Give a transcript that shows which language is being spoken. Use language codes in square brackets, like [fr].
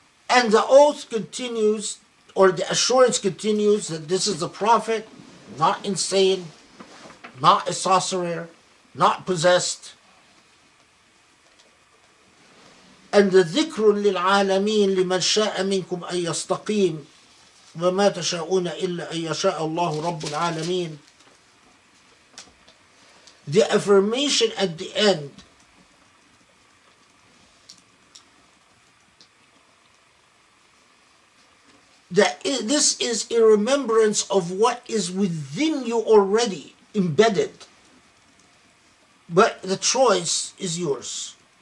[en] And the oath continues, or the assurance continues, that this is the prophet, not insane, not a sorcerer, not possessed. And the [ar] ذكر للعالمين لمن شاء منكم أن يستقيم وما تشاءون إلا أن يشاء الله رب العالمين. [en] The affirmation at the end that this is a remembrance of what is within you already embedded, but the choice is yours.